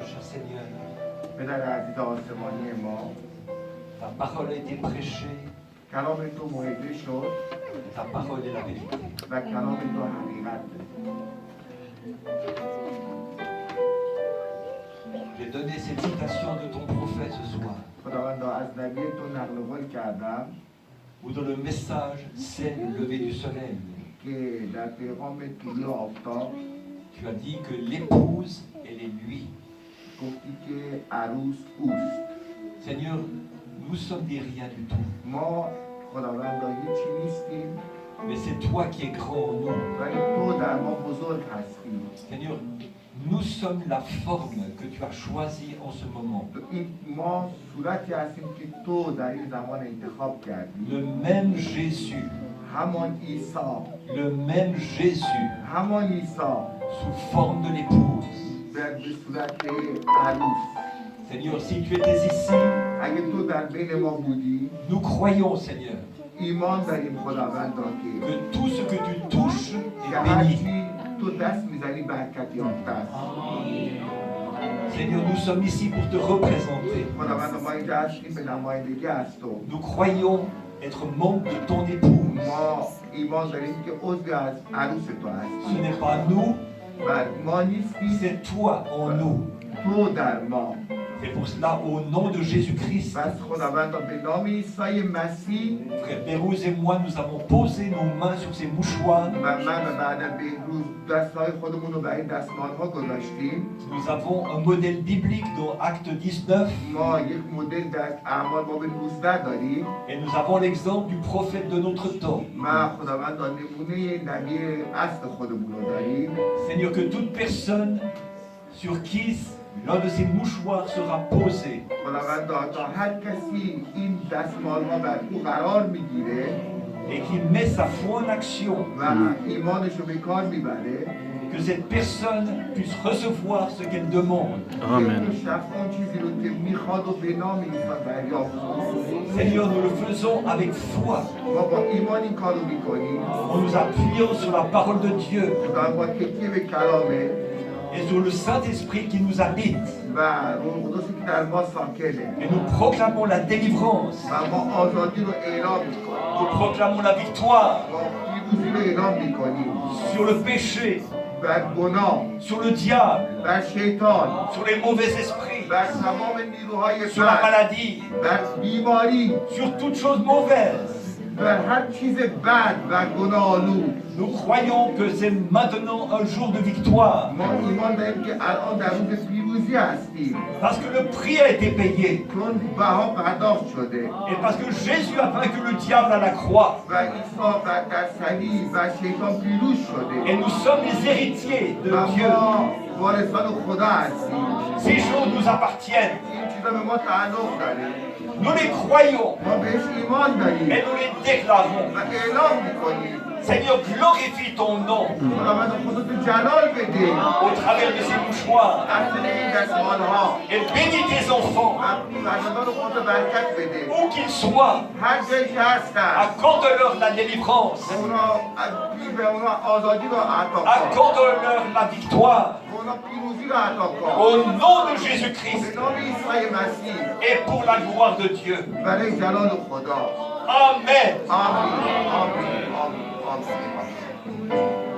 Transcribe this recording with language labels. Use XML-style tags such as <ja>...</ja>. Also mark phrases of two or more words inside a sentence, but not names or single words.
<fr>Seigneur.</fr> <fa>پدر عزیز آسمانی ما،</fa> <fr>Ta parole a été prêchée,</fr> <fa>کلام تو موعظه شد</fa> <fr>et ta parole est la vérité.</fr> <fa>و کلام تو حقیقت.</fa> <fr>J'ai donné cette citation de ton prophète ce soir,</fr> <fa>خداوندا از نبی تو نقل قول کردم</fa> <fr>où dans le message, c'est le lever du soleil.</fr> <fa>که در پیغام طلوع آفتاب</fa> <fr>Tu as dit que l'épouse, elle est lui.</fr> <fa>گفتی که عروس اوست.</fa> <fr>Seigneur, nous sommes des rien du tout.</fr> <fa>ما خداوندا هیچی نیستیم</fa> <fr>Mais c'est toi qui es grand en nous.</fr> <fa>ولی تو در ما بزرگ هستی.</fa> <fr>Seigneur, nous sommes la forme que tu as choisie en ce moment.</fr> <fa>این ما صورتی هستیم که تو در این زمان انتخاب کردی.</fa> <fr>Le même Jésus,</fr> <fa>همان عیسی،</fa> <fr>le même Jésus,</fr> <fa>همان عیسی</fa> <fr>sous forme de l'épouse.</fr> <fa>به صورت عروس.</fa> <fr>Seigneur, si tu étais ici,</fr> <fa>اگه تو در بین ما بودی</fa> <fr>nous croyons, Seigneur,</fr> <fa>ایمان داریم خداوندا که</fa> <fr>que tout ce que tu touches</fr> <fa>که</fa> <fr>est béni.</fr> <fa>هرچی تو دست میزنی برکت یافته است.</fa> <fr>Seigneur, nous sommes ici pour te représenter.</fr> <fa>خداوندا ما اینجا هستیم به نمایندگی از تو.</fa> <fr>Nous croyons être membres de ton épouse.</fr> <fa>ما ایمان داریم که عضو از عروس تو</fa> <fr>Ce</fr> <fa>هستی</fa> <fr>n'est pas nous,</fr> <fa>و ما نیستیم،</fa> <fr>c'est toi en nous.</fr> <fa>تو در ما.</fa> <fr>C'est pour cela, au nom de Jésus-Christ,</fr> <fa>بس خداوندا به نام عیسی مسیح</fa> <fr>frère Pérouse et moi, nous avons posé nos mains sur ces mouchoirs.</fr> <fa>و من و بعد بهروز دستهای خودمون رو بر این دستمال ها گذاشتیم.</fa> <fr>Nous avons un modèle biblique dans Acte 19</fr> <fa>ما یک مدل در اعمال باب 19 داریم</fa> <fr>et nous avons l'exemple du prophète de notre temps.</fr> <fa>و خداوندا نمونه نبی اصل خودمون رو داریم.</fa> <fr>Seigneur, que toute personne sur qui l'un de ces mouchoirs sera posé,</fr> <fa>خداوندا تا هر کسی این دستمال ها بر او قرار میگیره</fa> <fr>et qui met sa foi en action,</fr> <fa>و ایمانش رو به کار میبره،</fa> <fr>que cette personne puisse recevoir ce qu'elle demande. Amen.</fr> <fa>شخص اون چیزی رو که میخواد و به نام عیسی دریافت کنه.</fa> <fr>Seigneur, nous le faisons avec foi,</fr> <fa>ما با ایمان این کار رو میکنیم.</fa> <fr>en nous appuyant sur la parole de Dieu</fr> <fa>خداوند با تکیه به کلامه</fa> <fr>et sur le Saint-Esprit qui nous habite.</fr> <fa>و روح قدسی که در ما ساکنه</fa> <fr>Et nous proclamons la délivrance,</fr> <fa>و ما آزادی رو اعلام میکنیم.</fa> <fr>nous proclamons la victoire</fr> <fa>ما پیروزی رو اعلام میکنیم</fa> <fr>sur le péché,</fr> <fa>بر گناه،</fa> <fr>sur le diable,</fr> <fa>بر شیطان،</fa> <fr>sur les mauvais esprits,</fr> <fa>بر تمام نیروهای</fa> <fr>sur la</fr> <fa>بد،</fa> <fr>maladie,</fr> <fa>بر بیماری،</fa> <fr>sur toute chose mauvaise.</fr> <fa>بر هر چیز بد و گناه‌آلود.</fa> <fr>Nous croyons que c'est maintenant un jour de victoire,</fr> <fa>ما ایمان داریم که الان در روز پیروزی هستیم</fa> <fr>parce que le prix a été payé,</fr> <fa>چون بها پرداخت شده</fa> <fr>et parce que Jésus a vaincu le diable à la croix,</fr> <fa>و عیسی در صلیب و شیطان پیروز شده</fa> <fr>et nous sommes les héritiers de</fr> <fa>و</fa> <fr>Dieu.</fr> <fa>ما وارثان خدا هستیم.</fa> <fr>Ces choses nous appartiennent,</fr> <fa>این چیزا به ما تعلق داره.</fa> <fr>nous les croyons</fr> <fa>ما بهش ایمان داریم</fa> <fr>et nous les déclarons.</fr> <fa>و اعلام میکنیم.</fa> <fr>Seigneur, glorifie ton nom</fr> <fa>خداوند خودت جلال بده</fa> <fr>au travers de ces mouchoirs</fr> <fa>از طریق این دستمال‌ها</fa> <fr>et bénis tes enfants,</fr> <fa>و فرزندان خودت برکت بده.</fa> <fr>où qu'ils soient,</fr> <fa>هر جایی که هستن</fa> <fr>accorde-leur la délivrance,</fr> <fa>به اونا آزادی رو عطا کن.</fa> <fr>accorde-leur la victoire,</fr> <fa>به اونا پیروزی رو عطا کن.</fa> <fr>au nom de</fr> <fa>به</fa> <fr>Jésus-Christ</fr> <fa>نام عیسی مسیح</fa> <fr>et pour la gloire de Dieu.</fr> <fa>برای جلال خدا.</fa> <fr>Amen.</fr> <fa>آمین آمین آمین آمین.</fa>